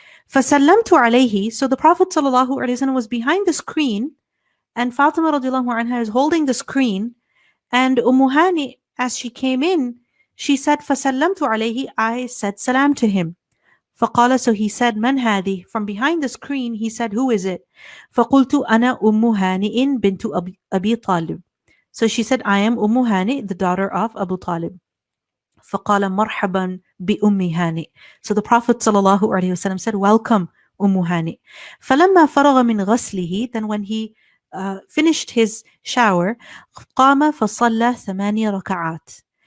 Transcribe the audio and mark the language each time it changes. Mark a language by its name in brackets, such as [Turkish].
[Arabic] فَسَلَّمْتُ عَلَيْهِ, [English] so the Prophet ﷺ was behind the screen, and Fatima radiallahu anha is holding the screen, and Hani, as she came in, she said, [Arabic] فَسَلَّمْتُ عَلَيْهِ, [English] I said salam to him. [Arabic] فقال, [English] so he said, [Arabic] من هذه? [English] From behind the screen, he said, who is it? [Arabic] فقلت أنا هانئ بنت أبي طالب. [English] So she said, I am Hani, the daughter of Abu Talib. [Arabic] فقال مرحبا بأم هانئ. [English] So the Prophet ﷺ said, welcome Hani. [Arabic] فلما فرغ من غسله, [English] then when he finished his shower, [Arabic] قام فصلى 8 ركعات.